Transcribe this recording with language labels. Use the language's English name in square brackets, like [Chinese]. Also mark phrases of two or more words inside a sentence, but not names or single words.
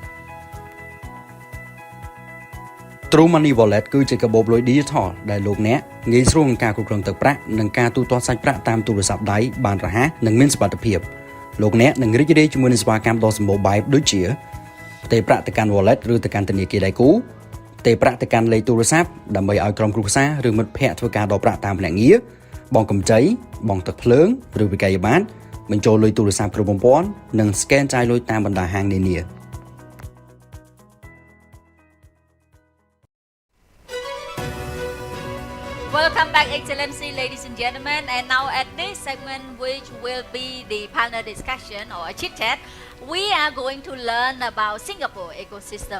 [Khmer] TrueMoney Wallet គឺជាកាបូបលុយ Digital ដែលលោកអ្នកងាយស្រួលក្នុងការគ្រប់គ្រងទឹកប្រាក់និងការទូទាត់សាច់ប្រាក់តាមទូរស័ព្ទដៃបានរហ័សនិងមានសុវត្ថិភាពលោកអ្នកនឹងរីករាយជាមួយនឹងសេវាកម្មដ៏សម្បូរបែបដូចជាផ្ទេរប្រាក់ទៅកាន់ Wallet ឬទៅកាន់ធនាគារដៃគូផ្ទេរប្រាក់ទៅកាន់លេខទូរស័ព្ទដើម្បីឲ្យក្រុមគ្រួសារឬមិត្តភ័ក្តិធ្វើការដកប្រាក់តាមភ្នាក់ងារបង់កម្ចីបង់ទឹកភ្លើងឬវិក័យប័ត្របញ្ចូលលុយទូរស័ព្ទគ្រប់បំពាន់និង scan ចាយលុយតាមបណ្ដាហាងនានា [English] Welcome back, Excellency, ladies and gentlemen. And now at this segment, which will be the panel discussion or a chit-chat, we are going to learn about Singapore ecosystem.